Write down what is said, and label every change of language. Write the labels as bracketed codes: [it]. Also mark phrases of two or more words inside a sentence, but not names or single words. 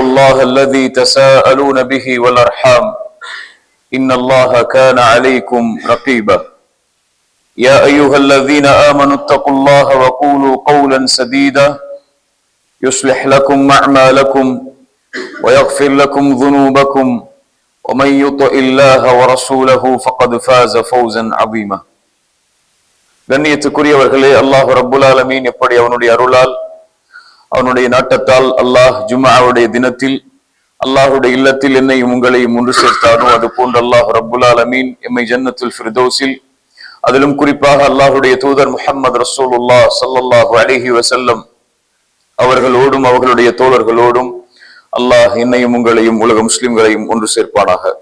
[ar] الله الذي تساءلون به والأرحام إن الله كان عليكم رقيبا يا أيها الذين آمنوا اتقوا الله وقولوا قولا سديدا يصلح لكم أعمالكم ويغفر لكم ذنوبكم ومن يطع الله ورسوله فقد فاز فوزا عظيما. [ta] கண்ணியத்துக்குரியவர்களே, [ar] الله رب العالمين [ta] எப்படி அவனுடைய அருளால் அவனுடைய நாட்டத்தால் அல்லாஹ் ஜும்ஆவுடைய தினத்தில் அல்லாஹுடைய இல்லத்தில் என்னையும் உங்களையும் ஒன்று சேர்த்தானோ அது போன்று [ar] الله رب العالمين [ta] எம்மை [ar] جنة الفردوس, [ta] அதிலும் குறிப்பாக அல்லாஹுடைய தூதர் முஹம்மது [ar] رسول الله صلى الله عليه وسلم [ta] அவர்களோடும் அவர்களுடைய தோழர்களோடும் அல்லாஹ் என்னையும் உங்களையும் உலக முஸ்லிம்களையும் ஒன்று சேர்ப்பானாக.